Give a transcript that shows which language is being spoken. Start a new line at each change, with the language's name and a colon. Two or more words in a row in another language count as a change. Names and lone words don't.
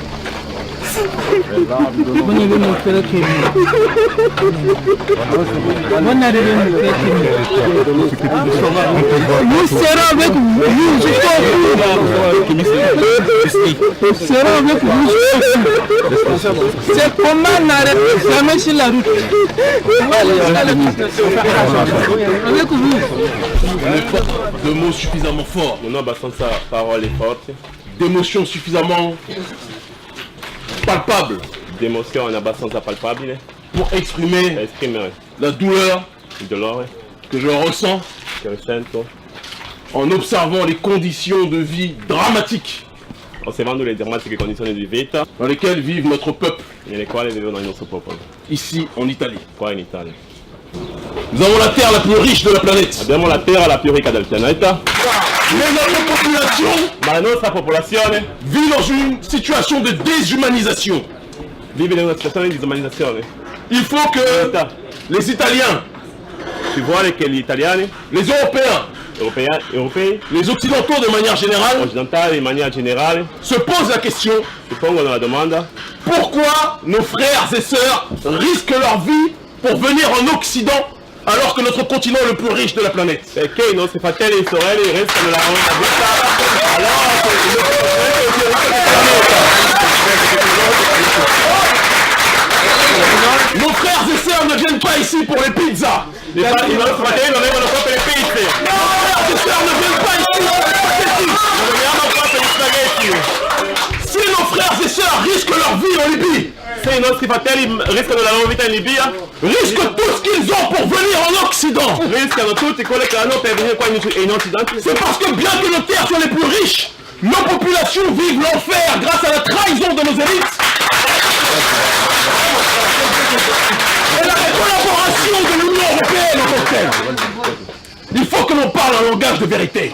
French: Nous serons avec vous jusqu'au bout. Nous serons avec vous jusqu'au bout. C'est comment n'arrêter jamais sur la route. Avec vous. De mots suffisamment forts.
Italian: Non, abbastanza parole forte.
French: D'émotions suffisamment palpables.
Italian: D'émotion abbastanza palpabile.
French: Pour exprimer la douleur que je ressens en observant les conditions de vie dramatiques
Italian: osservando le drammatiche condizioni di vita
French: dans lesquelles vivent notre peuple
Italian: nelle quali vivono il nostro popolo.
French: Ici en Italie.
Italian: Qua in Italia.
French: Nous avons la terre la plus riche de la planète.
Italian: Abbiamo la terra la più ricca del pianeta.
French: Mais notre population,
Italian: ma la nostra popolazione
French: vit dans une situation de déshumanisation.
Italian: Vive in una situazione di disumanizzazione.
French: Il faut que les Italiens,
Italian: si vuole che gli italiani,
French: les Européens,
Italian: europei,
French: les Occidentaux de manière générale,
Italian: occidentali in maniera generale,
French: se posent la question,
Italian: si pongono la domanda,
French: pourquoi nos frères et sœurs risquent leur vie pour venir en Occident alors que notre continent est le plus riche de la planète?
Italian: Perché i nostri fratelli e sorelle rischiano la vita allora
French: nos frères et sœurs ne viennent pas ici pour les pizzas.
Italian: I nostri fratelli non vengono qua per le pizze.
French: Nos frères et sœurs ne viennent pas ici pour les spaghetti.
Italian: Non veniamo qua per gli spaghetti.
French: Si nos frères et sœurs risquent leur vie en Libye,
Italian: se i nostri fratelli rischiano la loro vita in Libia,
French: risquent tout ce qu'ils ont pour venir en Occident.
Italian: Rischiano tutti quelli che hanno per venire qua in Occidente.
French: C'est parce que bien que nos terres soient les plus riches, nos populations vivent l'enfer grâce à la trahison de nos élites et la collaboration de l'Union européenne en tant que telle. Il faut que l'on parle un langage de vérité.